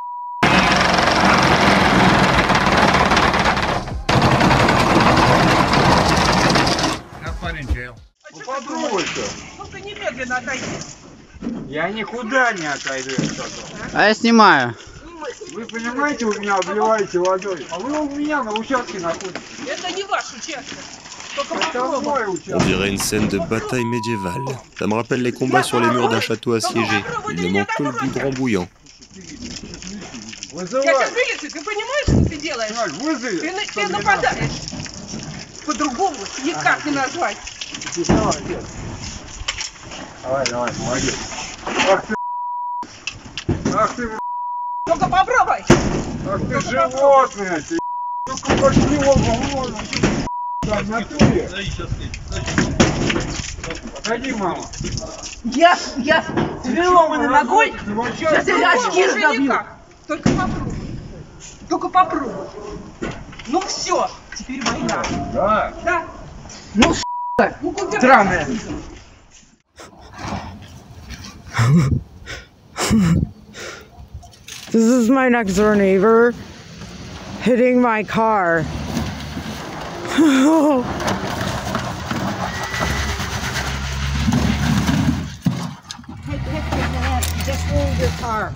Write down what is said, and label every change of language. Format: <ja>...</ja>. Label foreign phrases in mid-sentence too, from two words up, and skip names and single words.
<en>Have fun in jail.</en> <ru>Только немедленно отойди. Я никуда не отойду. А я снимаю. Вы понимаете, вы меня обливаете водой, а вы у меня на участке находитесь. Это не ваш участок.</ru> <fr>On dirait une scène de bataille médiévale. Ça me rappelle les combats sur les murs d'un château assiégé. Il ne manque que le goudron bouillant.</fr> <ru>Я сейчас милицию, ты понимаешь, что ты делаешь? Ты нападаешь. По-другому никак не назвать. Давай, молодец. Ах ты, Только попробуй. ах ты животное, ты. Только пошли вон, там, на туре. Погоди, мама. Я переломанной ногой, сейчас я очки сдавлю. Только попробуй. Ну все, теперь война. Да. Да. Ну, странная.</ru> <en>This is my next door neighbor hitting my car. Just hold your car.</en>